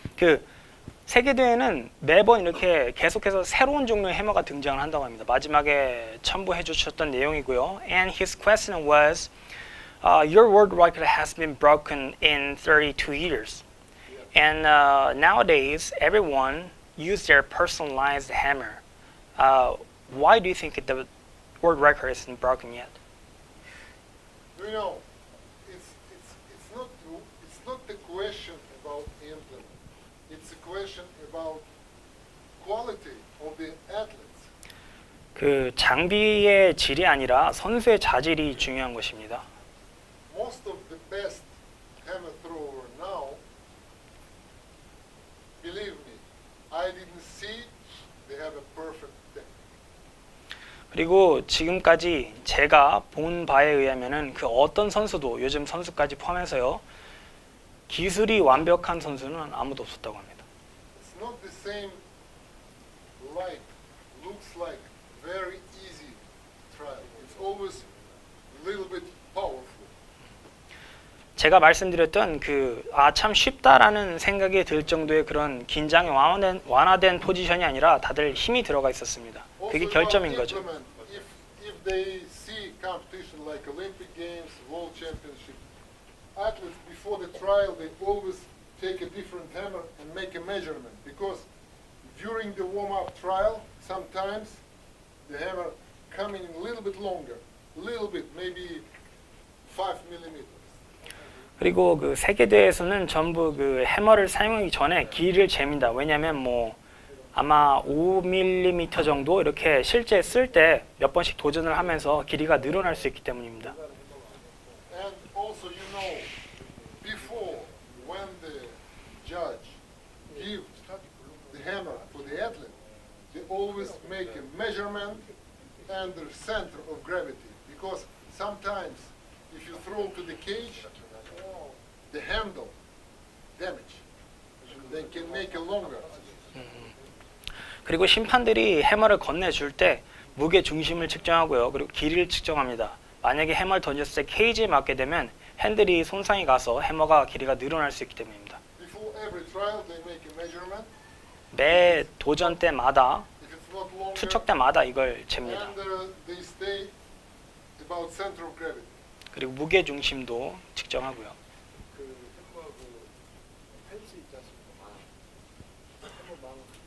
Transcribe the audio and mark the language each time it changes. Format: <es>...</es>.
<ko>그 세계 대회는 매번 이렇게 계속해서 새로운 종류의 해머가 등장을 한다고 합니다. 마지막에 첨부해 주셨던 내용이고요.</ko> <en>And his question was, your world record has been broken in 32 years. And nowadays, everyone use their personalized hammer. Why do you think the world record isn't broken yet? You know, it's not the question about implement. It's a question about quality of the athletes.</en> <ko>그 장비의 질이 아니라 선수의 자질이 중요한 것입니다.</ko> <en>Most of the best hammer thrower now, believe me, I didn't see they have a perfect technique.</en> <ko>그리고 지금까지 제가 본 바에 의하면은 그 어떤 선수도 요즘 선수까지 포함해서요. 기술이 완벽한 선수는 아무도 없었다고 합니다.</ko> <en>It's not the same like, looks like very easy trial. It's always a little bit powerful.</en> <ko>제가 말씀드렸던 참 쉽다라는 생각이 들 정도의 그런 긴장이 완화된 포지션이 아니라 다들 힘이 들어가 있었습니다. 그게 결점인 거죠.</ko> <en>If they see competition like Olympic Games, World Championship, athletes before the trial they always take a different hammer and make a measurement because during the warm-up trial sometimes the hammer coming a little bit longer, little bit, maybe 5 millimeters.</en> <ko>그리고 그 세계 대회에서는 전부 그 해머를 사용하기 전에 길이를 잽니다. 왜냐하면 뭐 아마 5mm 정도 이렇게 실제 쓸 때 몇 번씩 도전을 하면서 길이가 늘어날 수 있기 때문입니다.</ko> <en>And also, you know, before when the judge gives the hammer for the athlete, they always make a measurement and the center of gravity because sometimes if you throw to the cage, the handle damage. They can make it longer.</en> <ko>그리고 심판들이 해머를 건네줄 때 무게 중심을 측정하고요. 그리고 길이를 측정합니다. 만약에 해머를 던졌을 때 케이지에 맞게 되면 핸들이 손상이 가서 해머가 길이가 늘어날 수 있기 때문입니다.</ko> <en>Before every trial, they make a measurement.</en> <ko>매 도전 때마다</ko> <en>If it's not longer,</en> <ko>투척 때마다 이걸 잽니다.</ko> <en>and they stay about center of gravity.</en> <ko>그리고 무게 중심도 측정하고요. 그 해머 그 펜스 있지 않습니까? 해머 망</ko>